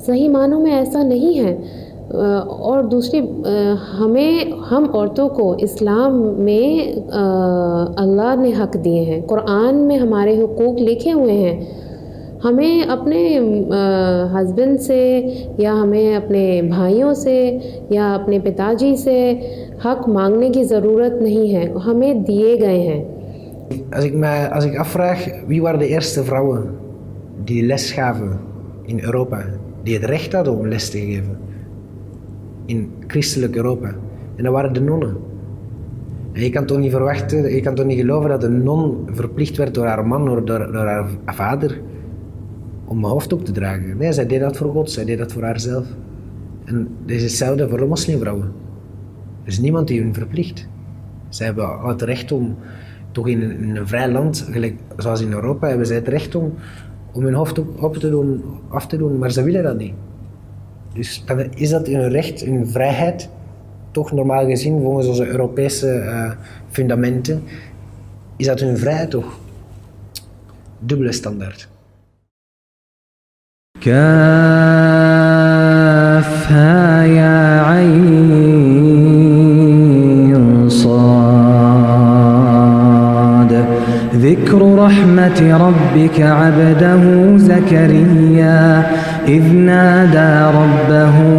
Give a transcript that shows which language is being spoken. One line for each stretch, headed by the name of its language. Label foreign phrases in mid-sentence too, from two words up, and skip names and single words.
Hindi: सही मानों में ऐसा नहीं है। और दूसरी, हम औरतों को इस्लाम में अल्लाह ने हक़ दिए हैं, कुरान में हमारे हुकूक लिखे हुए हैं। हमें अपने हस्बैंड से, या हमें अपने भाइयों से, या अपने पिताजी से हक़ मांगने की ज़रूरत नहीं है, हमें दिए गए हैं।
Dutch: Als ik afvraag wie waren de eerste vrouwen die les gaven in Europa, die het recht hadden om les te geven in christelijk Europa, en dat waren de nonnen. En je kan toch niet verwachten, je kan toch niet geloven dat een non verplicht werd door haar man, door haar vader, om een hoofddoek te dragen. Nee, zij deed dat voor God, zij deed dat voor haarzelf. En dat is hetzelfde voor de moslimvrouwen. Er is niemand die hun verplicht. Zij hebben het recht om, toch in een vrij land, zoals in Europa, hebben zij het recht om hun hoofddoek af te doen, maar ze willen dat niet. Dus dan is dat hun recht, hun vrijheid, toch normaal gezien, volgens onze Europese fundamenten, is dat hun vrijheid toch? Dubbele standaard.
Arabic: كافها يا عين صاد ذكر رحمة ربك عبده زكريا إذ نادى ربه